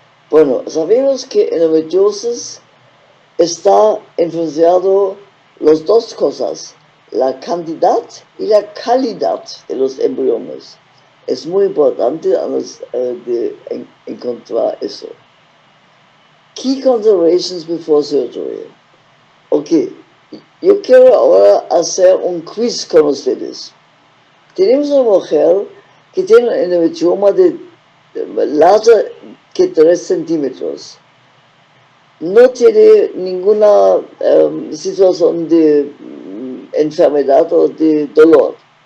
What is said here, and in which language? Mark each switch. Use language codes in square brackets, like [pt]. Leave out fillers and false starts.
[es] Bueno, sabemos que endometriosis está influenciado las dos cosas, la cantidad y la calidad de los embriones. Es muy importante de encontrar eso. [en] Key considerations before surgery. [es] Ok, yo quiero ahora hacer un quiz con ustedes. Tenemos una mujer que tiene un endometrioma de largo que 3 centímetros. No tiene ninguna situación de enfermedad o de dolor.